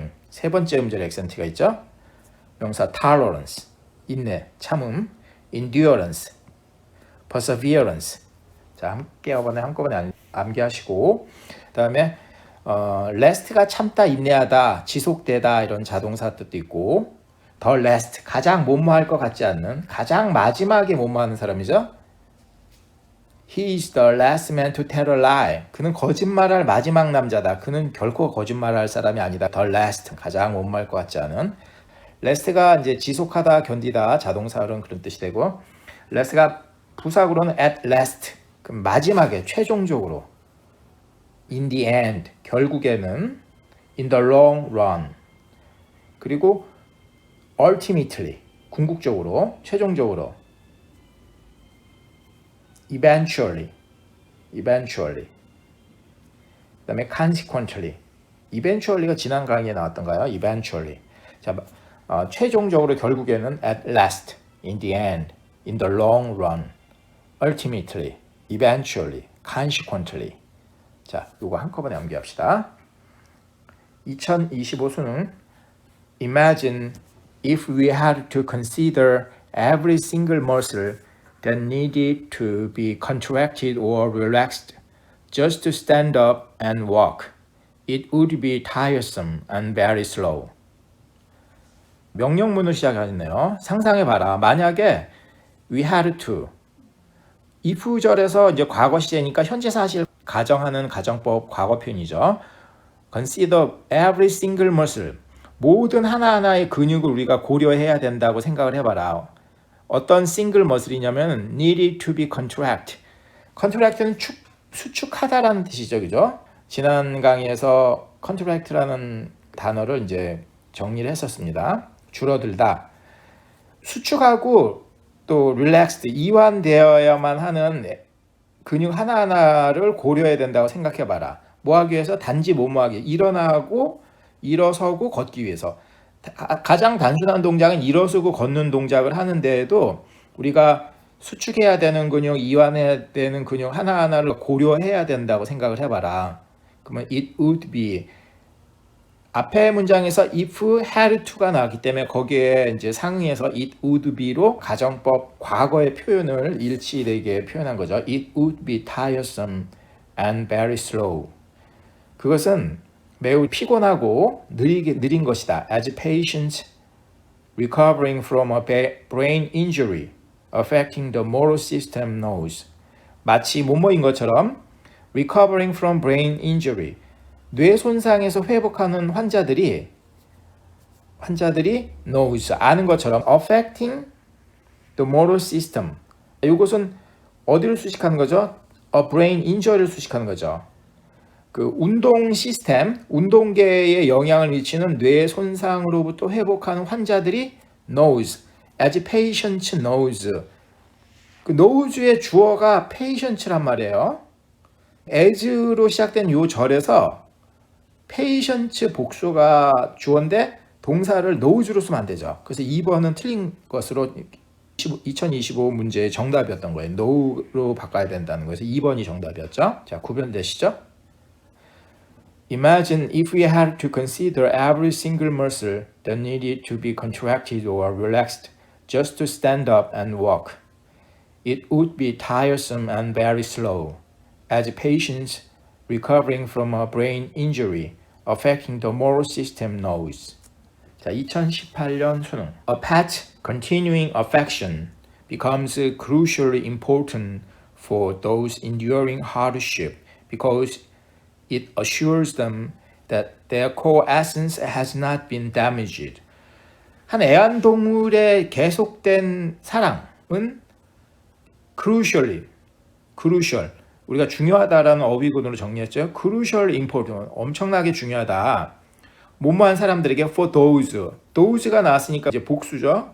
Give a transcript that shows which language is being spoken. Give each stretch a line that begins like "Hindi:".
Korean: 세 번째 음절 액센트가 있죠. 명사 tolerance, 인내, 참음, endurance, perseverance. 자, 한꺼번에 암기하시고, 그 다음에 last가 참다, 인내하다, 지속되다 이런 자동사 뜻도 있고,
English: the last,
Korean: 가장 뭐뭐할 것 같지 않는, 가장 마지막에 뭐뭐하는 사람이죠.
English: He is the last man to tell a lie.
Korean: 그는 거짓말할 마지막 남자다. 그는 결코 거짓말할 사람이 아니다.
English: the last,
Korean: 가장 뭐뭐할 것 같지 않은. last가 이제 지속하다, 견디다, 자동사로는 그런 뜻이 되고, last가 부사구로는
English: at last,
Korean: 그럼 마지막에 최종적으로,
English: in the end,
Korean: 결국에는,
English: in the long run,
Korean: 그리고 ultimately, 궁극적으로, 최종적으로, eventually, 그다음에 eventually가 지난 강의에 나왔던가요? eventually.
English: 자, 최종적으로 결국에는 at last, in the end, in the long run, ultimately, eventually, consequently.
Korean: 자, 이거 한꺼번에 암기합시다. 2025 수능
English: Imagine if we had to consider every single muscle that needed to be contracted or relaxed just to stand up and walk. It would be tiresome and very slow.
Korean: 명령문을 시작하셨네요. 상상해봐라. 만약에
English: we had to,
Korean: if절에서 이제 과거 시제니까 현재 사실 가정하는 가정법 과거 표현이죠.
English: Consider every single muscle.
Korean: 모든 하나하나의 근육을 우리가 고려해야 된다고 생각을 해봐라.
English: 어떤 single muscle이냐면 needed to be contract.
Korean: contract는 수축하다라는 뜻이죠, 그죠? 지난 강의에서 contract라는 단어를 이제 정리를 했었습니다. 줄어들다. 수축하고 또 relaxed, 이완되어야만 하는 근육 하나하나를 고려해야 된다고 생각해봐라. 뭐 하기 위해서? 단지 뭐뭐 하기. 일어나고 일어서고 걷기 위해서. 가장 단순한 동작은 일어서고 걷는 동작을 하는데도 우리가 수축해야 되는 근육, 이완해야 되는 근육 하나하나를 고려해야 된다고 생각을 해봐라. 그러면
English: it would be,
Korean: 앞에 문장에서
English: if had to
Korean: 가 나왔기 때문에 거기에 이제 상의해서 it would be로 가정법 과거의 표현을 일치되게 표현한 거죠.
English: It would be tiresome and very slow.
Korean: 그것은 매우 피곤하고 느린 것이다.
English: As patients recovering from a brain injury affecting the motor system knows.
Korean: 마치 뭐뭐인 것처럼
English: recovering from brain injury,
Korean: 뇌 손상에서 회복하는 환자들이 knows, 아는 것처럼
English: affecting the motor system.
Korean: 이것은 어디를 수식하는 거죠?
English: A brain injury
Korean: 를 수식하는 거죠. 그 운동 시스템, 운동계에 영향을 미치는 뇌 손상으로부터 회복하는 환자들이 knows,
English: as patients knows.
Korean: 그 knows의 주어가 patients란 말이에요. as로 시작된 이 절에서 patients 복수가 주어인데 동사를 knows로 쓰면 안 되죠. 그래서 2번은 틀린 것으로 2025 문제의 정답이었던 거예요. know로 바꿔야 된다는 거에서 2번이 정답이었죠. 자, 구별되시죠?
English: Imagine if we had to consider every single muscle that needed to be contracted or relaxed just to stand up and walk. It would be tiresome and very slow, as patients recovering from a brain injury affecting the motor system knows.
Korean: 자, 2018년 수능.
English: A pet continuing affection becomes crucially important for those enduring hardship because it assures them that their core essence has not been damaged.
Korean: 한 애완동물의 계속된 사랑은 crucial, 우리가 중요하다라는 어휘군으로 정리했죠.
English: crucial important,
Korean: 엄청나게 중요하다. 뭐뭐한 사람들에게
English: for those
Korean: 가 나왔으니까 이제 복수죠.